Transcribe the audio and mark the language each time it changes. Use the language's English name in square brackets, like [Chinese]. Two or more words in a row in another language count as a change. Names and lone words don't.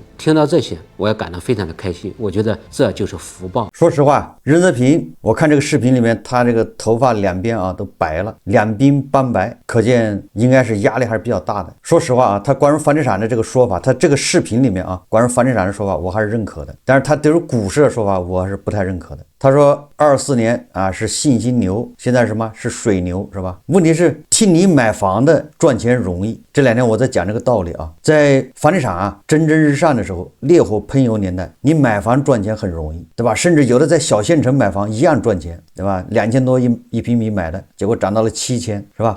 [Chinese] 聽到這些，我也感到非常的開心。我覺得這就是福報。說實話，任澤平，我看這個視頻裡面，他這個頭髮兩邊啊都白了，兩鬢斑白，可見應該是壓力還是比較大的。說實話啊，他關於房地產的這個說法，他這個視頻裡面啊，關於房地產的說法，我還是認可的。但是他對於股市的說法，我還是不太認可的。他說24年啊是信心牛，現在是什麼？是水牛，是吧？問題是替你買房的賺錢容易。這2天我在講這個道理啊，在房地產啊蒸蒸日上的時候，烈火噴油年代，你買房賺錢很容易，對吧？甚至有的在小縣城買房一樣賺錢，對吧？2000多一平米買的，結果漲到了7000，是吧？